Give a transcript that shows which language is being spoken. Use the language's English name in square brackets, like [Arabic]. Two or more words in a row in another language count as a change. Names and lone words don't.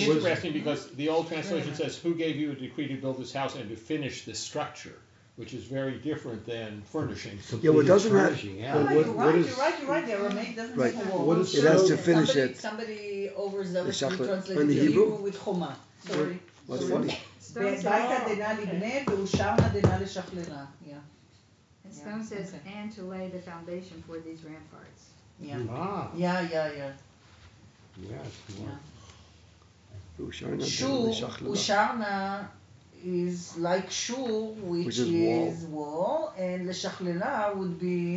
[English] interesting because the old translation says, who gave you a decree to build this house and to finish this structure, which is very different than furnishing. Yeah, well, it doesn't have- Furnishing, Oh, yeah. But you're what right, is- you're right, you're right. The Aramaic doesn't Right. have a wall. What is It has to so- finish somebody, it. Somebody overzealously The translated and the the Hebrew? Hebrew with Choma. Sorry. What's Sorry. funny? Stone says, [Aramaic] Baita dena libne ve'usharna dena leshaklena. [English] Yeah, and Stone says, okay. and to lay the foundation for these ramparts. yeah. Ah, Yeah. yes. Yeah. Usharna Shul, Shachlana. Usharna is like Shul, which is is wall, and Leshachlena would be